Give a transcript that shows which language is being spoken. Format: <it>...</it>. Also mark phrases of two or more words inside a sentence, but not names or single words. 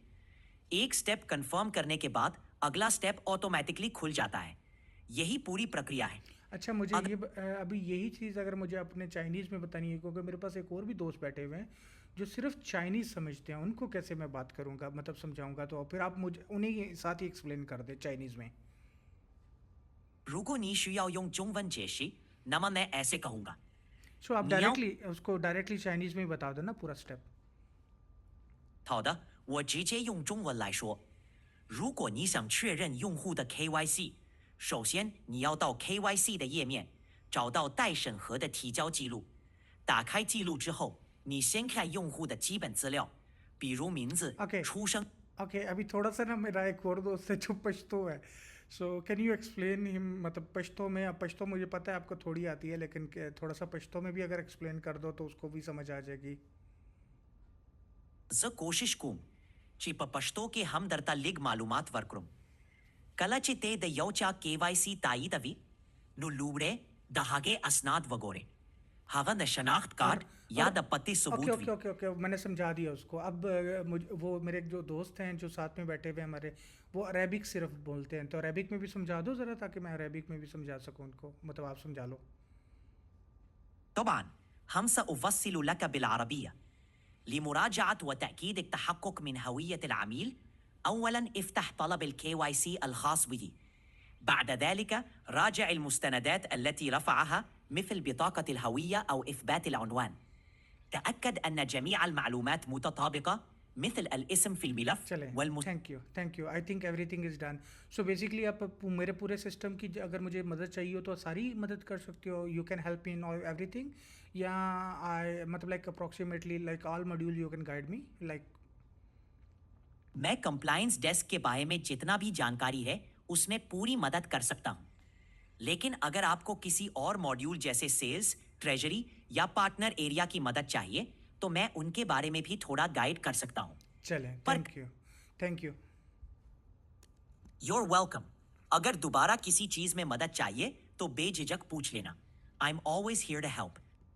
<hi>एक स्टेप कंफर्म करने के बाद अगला स्टेप ऑटोमेटिकली खुल जाता है। यही पूरी प्रक्रिया है। अच्छा, मुझे अभी यही चीज़ अगर मुझे अपने चाइनीज़ में बतानी है, क्योंकि मेरे पास एक और भी दोस्त बैठे हुए हैं जो सिर्फ चाइनीज़ समझते हैं, उनको कैसे मैं बात करूँगा, मतलब समझाऊँगा, तो फिर आप मुझे उन्हीं के साथ ही एक्सप्लेन कर दे चाइनीज़ में।</hi> <zh>如果你需要用中文解释，那么</zh> <hi>मैं ऐसे कहूँगा। सो आप</hi> <zh>你要</zh> <hi>डायरेक्टली चाइनीज़ में ही बता दो ना पूरा स्टेप।</hi> <zh>好的，我直接用中文来说。如果你想确认用户的 KYC，首先你要到 KYC 的页面，找到待审核的提交记录。打开记录之后，你先看用户的基本资料，比如名字、</zh> <hi>ओके</hi> <zh>出生。</zh> <hi>ओके अभी थोड़ा सा ना मेरा एक और दोस्त है जो पश्तो है।</hi> <en>so can you explain him,</en> <hi>मतलब पश्तो में, अब पश्तो मुझे पता है आपको थोड़ी आती है, लेकिन थोड़ा सा पश्तो में भी अगर एक्सप्लेन कर दो तो उसको भी समझ आ जाएगी।</hi> <ps>زه کوشش کوم چې په پښتو کې هم درته لږ معلومات ورکړم. کله چې ته د یو چا KYC تاییدوي، نو لومړی د هغې اسناد وګورې. هغه د شناخت کارت یا</ps> <hi>और</hi> <ps>د پتې</ps> <hi>ओके</hi> <ps>ثبوت</ps> <hi>ओके</hi> <ps>وي.</ps> <hi>ओके ओके मैंने समझा दिया उसको। अब वो मेरे एक जो दोस्त हैं जो साथ में बैठे हुए हैं हमारे, वो अरेबिक सिर्फ बोलते हैं, तो अरेबिक में भी समझा दो ज़रा, ताकि मैं अरेबिक में भी समझा सकूँ उनको, मतलब आप समझा लो।</hi> <ar>طبعا هم سأفصل لك بالعربية. لمراجعة وتأكيد التحقق من هوية العميل، أولاً افتح طلب ال KYC الخاص به. بعد ذلك راجع المستندات التي رفعها مثل بطاقة الهوية أو إثبات العنوان. تأكد أن جميع المعلومات متطابقة مثل الاسم في الملف</ar> <hi>चलें,</hi> <en>thank you I think everything is done.</en> <hi>सो बेसिकली आप मेरे पूरे सिस्टम की अगर मुझे मदद चाहिए हो तो सारी मदद कर सकते हो,</hi> <en>you can help me in everything,</en> <hi>या आई मतलब</hi> <en>like approximately like all module you can guide me like.</en> <hi>मैं</hi> <en>compliance desk</en> <hi>के बारे में जितना भी जानकारी है उसमें पूरी मदद कर सकता हूं। लेकिन अगर आपको किसी और मॉड्यूल जैसे सेल्स, ट्रेजरी या</hi> <en>partner area</en> <hi>की मदद चाहिए, तो मैं उनके बारे में भी थोड़ा गाइड कर सकता हूं। चलें, पर</hi> <en>thank you. You're welcome.</en> <hi>अगर दोबारा किसी चीज में मदद चाहिए तो बेझिझक पूछ लेना।</hi> <en>I'm always here to help.</en>